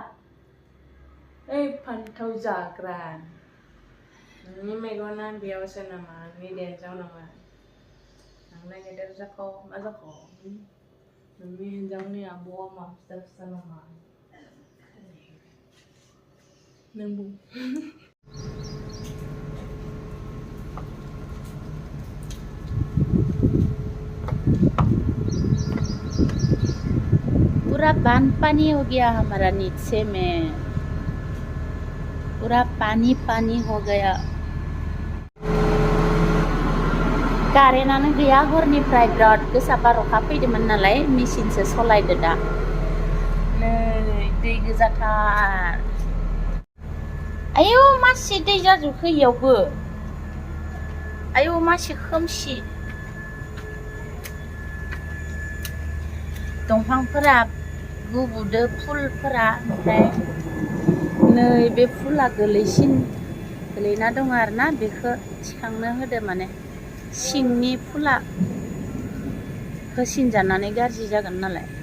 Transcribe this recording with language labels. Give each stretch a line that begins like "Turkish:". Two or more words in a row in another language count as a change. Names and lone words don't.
Bodo: ओइ फान्थाव जाग्रा नोंनि मेगना बेयावसो नामा नोंनि देन्साव नामा नोंना गेदेर जाखो मा जाखो नोंनि हिन्जावनि आब'आ मा फिसा नामा नों बुं
Hindi: पूरा बांध पानी हो गया हमारा नीचे में पूरा पानी पानी हो गया
Bodo: कारेन्टआनो गैया हरनिफ्राय बिराद गोसा बार अखा फैदोंमोन नालाय मेचिनसो सलायदो दा नै दै गोजाथार आयौ मासि दै जाजोबखो इयावबो आयौ मासि खोमसि दंफांफोरा गुबुदो फुलफोरा ओमफ्राय नै बे फुला गोलैना दङ आरोना बेखौ थिखांनो होदो माने सिंनि फुला होसिनजानानै गाज्रि जागोन नालाय